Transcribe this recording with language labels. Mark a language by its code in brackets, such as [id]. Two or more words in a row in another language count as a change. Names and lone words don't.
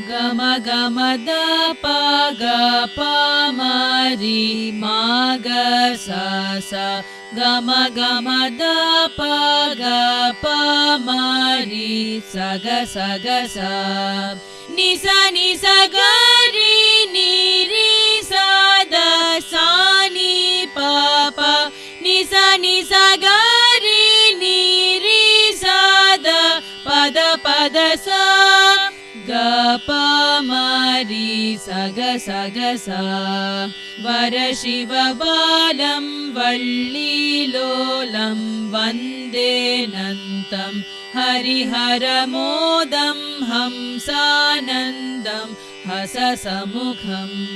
[sa] गम गम द प ग प म रि म ग सा सा गम गम द प ग प म रि स ग स ग सा नि स नि स ग रि नि रि स द सा नि प प नि स ग रि नि रि स द प द प द सा ग प म रि स ग स ग सा वरशिव बालं वल्लीलोलं वन्दे नन्तं हरिहरमोदं हंसानन्दं हससमुखं